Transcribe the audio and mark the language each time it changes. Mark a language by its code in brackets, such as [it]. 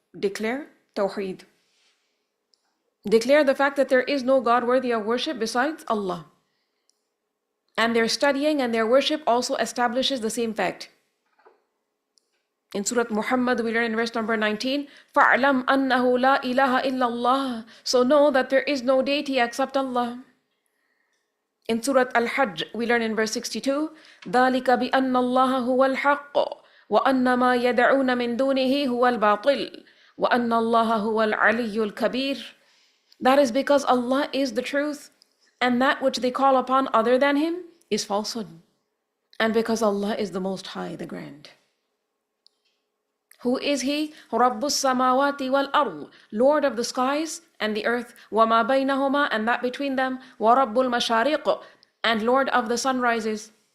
[en] Declare Tawheed. Declare the fact that there is no God worthy of worship besides Allah. And their studying and their worship also establishes the same fact. In Surah Muhammad, we learn in verse number 19, [ar] فَاعْلَمْ أَنَّهُ لَا إِلَهَ إِلَّا اللَّهِ. [en] So know that there is no deity except Allah. In Surah Al-Hajj, we learn in verse 62, [ar] ذَلِكَ بِأَنَّ اللَّهَ هُوَ الْحَقُّ وَأَنَّ مَا يَدْعُونَ مِن دُونِهِ هُوَ الْبَاطِلُ وَأَنَّ اللَّهَ هُوَ الْعَلِيُّ الْكَبِيرُ. [en] That is because Allah is the truth, and that which they call upon other than Him is falsehood. And because Allah is the Most High, the Grand. Who is He? [ar] رَبُّ السَّمَاوَاتِ وَالْأَرْضِ, [en] Lord of the skies and the earth, [ar] وَمَا بَيْنَهُمَا, [en] and that between them, [ar] وَرَبُّ الْمَشَارِقِ, [en] and Lord of the sunrises.